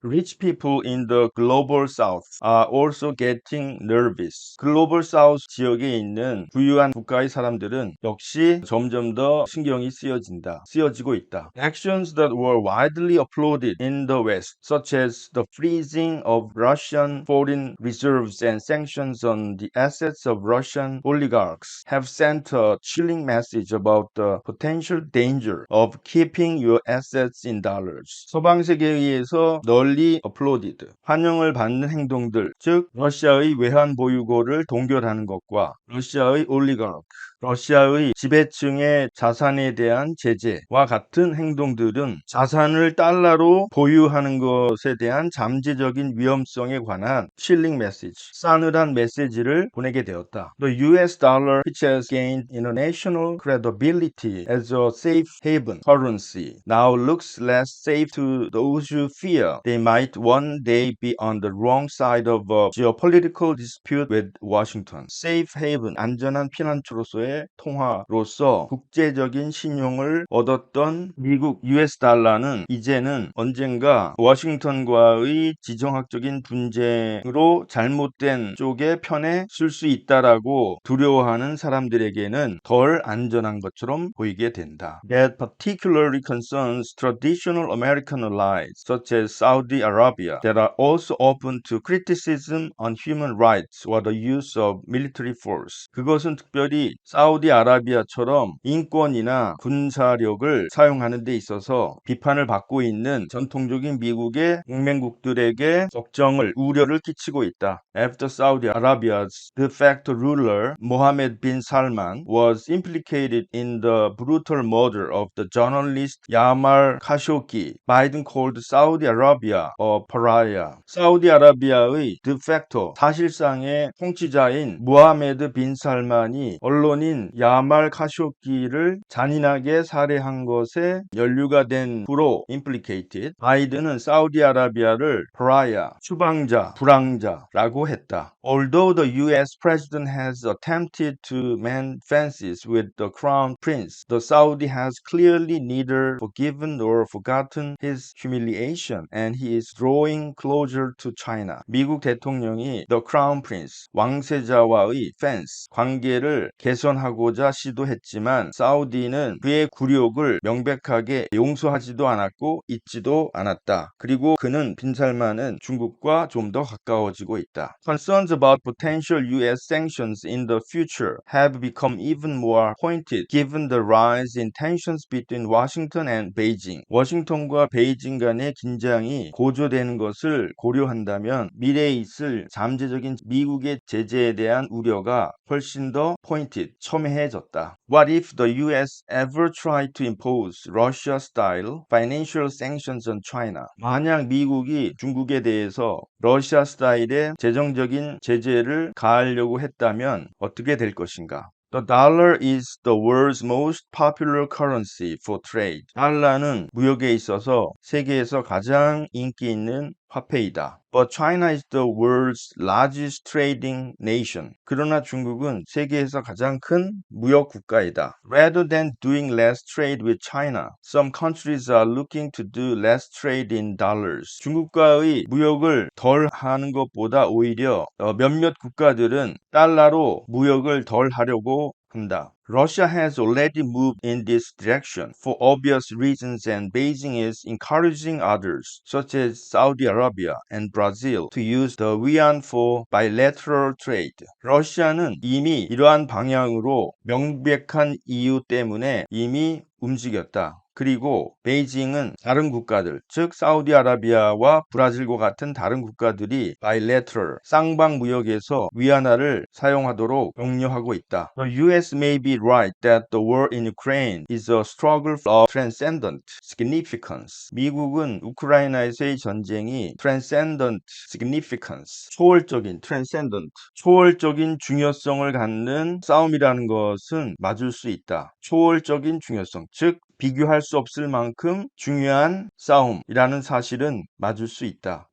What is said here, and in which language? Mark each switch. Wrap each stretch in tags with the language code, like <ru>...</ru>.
<en>Rich people in the global south are also getting nervous.</en> <ko>글로벌 사우스 지역에 있는 부유한 국가의 사람들은 역시 점점 더 신경이 쓰여지고 있다.</ko> <en>Actions that were widely applauded in the West, such as the freezing of Russian foreign reserves and sanctions on the assets of Russian oligarchs, have sent a chilling message about the potential danger of keeping your assets in dollars.</en> <ko>서방 세계에 의해서 널리 applauded, 환영을 받는 행동들, 즉 러시아의 외환 보유고를 동결하는 것과 러시아의 올리가르크, 러시아의 지배층의 자산에 대한 제재와 같은 행동들은 자산을 달러로 보유하는 것에 대한 잠재적인 위험성에 관한</ko> <en>chilling message,</en> <ko>싸늘한 메시지를 보내게 되었다.</ko> <en>The US dollar, which has gained international credibility as a safe haven currency, now looks less safe to those who fear they might one day be on the wrong side of a geopolitical dispute with Washington. Safe haven,</en> <ko>안전한 피난처로서의 통화로서 국제적인 신용을 얻었던 미국 US 달러는 이제는 언젠가 워싱턴과의 지정학적인 분쟁으로 잘못된 쪽의 편에 쓸 수 있다라고 두려워하는 사람들에게는 덜 안전한 것처럼 보이게 된다.</ko> <en>That particularly concerns traditional American allies such as Saudi Arabia that are also open to criticism on human rights or the use of military force.</en> <ko>그것은 특별히 사우디아라비아처럼 인권이나 군사력을 사용하는 데 있어서 비판을 받고 있는 전통적인 미국의 동맹국들에게 걱정을, 우려를 끼치고 있다.</ko> <en>After Saudi Arabia's de facto ruler Mohammed bin Salman was implicated in the brutal murder of the journalist Yamal Khashoggi, Biden called Saudi Arabia a pariah.</en> <ko>사우디아라비아의 de facto, 사실상의 통치자인 무하메드 빈 살만이 언론인 야말 카쇼기를 잔인하게 살해한 것에 연루가 된 후로 implicated, 바이든은 사우디아라비아를 pariah, 추방자, 불황자라고 했다.</ko> <en>Although the US president has attempted to mend fences with the crown prince, the Saudi has clearly neither forgiven nor forgotten his humiliation and he is drawing closer to China.</en> <ko>미국 대통령이</ko> <en>the crown prince,</en> <ko>왕세자와의 fence, 관계를 개선하는 보완하고자 시도했지만 사우디는 그의 굴욕을 명백하게 용서하지도 않았고 잊지도 않았다. 그리고 그는 빈살만은 중국과 좀 더 가까워지고 있다.</ko> <en>Concerns about potential US sanctions in the future have become even more pointed given the rise in tensions between Washington and Beijing.</en> <ko>워싱턴과 베이징 간의 긴장이 고조되는 것을 고려한다면 미래에 있을 잠재적인 미국의 제재에 대한 우려가 훨씬 더 pointed, 첨예해졌다.</ko> <en>What if the US ever tried to impose Russia-style financial sanctions on China?</en> <ko>만약 미국이 중국에 대해서 러시아 스타일의 재정적인 제재를 가하려고 했다면 어떻게 될 것인가?</ko> <en>The dollar is the world's most popular currency for trade.</en> <ko>달러는 무역에 있어서 세계에서 가장 인기 있는 화폐이다.</ko> <en>But China is the world's largest trading nation.</en> <ko>그러나 중국은 세계에서 가장 큰 무역 국가이다.</ko> <en>Rather than doing less trade with China, some countries are looking to do less trade in dollars.</en> <ko>중국과의 무역을 덜 하는 것보다 오히려 몇몇 국가들은 달러로 무역을 덜 하려고 한다.</ko> <en>Russia has already moved in this direction for obvious reasons and Beijing is encouraging others, such as Saudi Arabia and Brazil, to use the yuan for bilateral trade.</en> <ko>러시아는 이미 이러한 방향으로 명백한 이유 때문에 이미 움직였다. 그리고 베이징은 다른 국가들, 즉 사우디아라비아와 브라질과 같은 다른 국가들이 bilateral, 쌍방 무역에서 위안화를 사용하도록 독려하고 있다.</ko> <en>The US may be right that the war in Ukraine is a struggle of transcendent significance.</en> <ko>미국은 우크라이나에서의 전쟁이</ko> <en>transcendent significance,</en> <ko>초월적인 transcendent, 초월적인 중요성을 갖는 싸움이라는 것은 맞을 수 있다. 초월적인 중요성, 즉 비교할 수 없을 만큼 중요한 싸움이라는 사실은 맞을 수 있다.</ko>